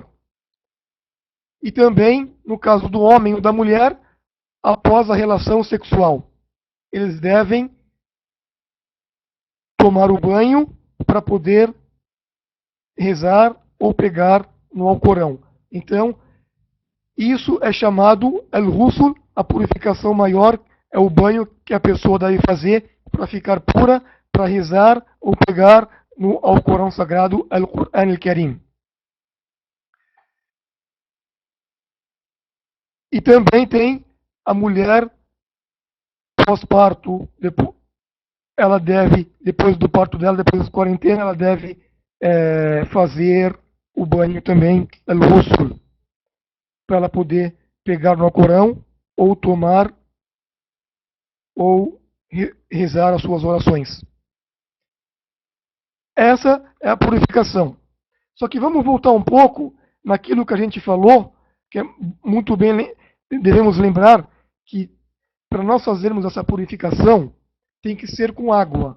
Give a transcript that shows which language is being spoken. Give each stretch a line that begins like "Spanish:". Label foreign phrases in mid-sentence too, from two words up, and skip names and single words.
Portuguese: E também, no caso do homem ou da mulher, após a relação sexual. Eles devem tomar o banho para poder rezar ou pegar no Alcorão. Então, isso é chamado al-ghusl, a purificação maior, é o banho que a pessoa deve fazer para ficar pura, para rezar ou pegar no Alcorão Sagrado, Al-Qur'an Al-Karim. E também tem a mulher pós-parto, ela deve, depois do parto dela, depois da quarentena, ela deve fazer o banho também, al-ghusl, para ela poder pegar no Alcorão ou tomar ou rezar as suas orações. Essa é a purificação. Só que vamos voltar um pouco naquilo que a gente falou, que é muito bem, devemos lembrar que para nós fazermos essa purificação, tem que ser com água.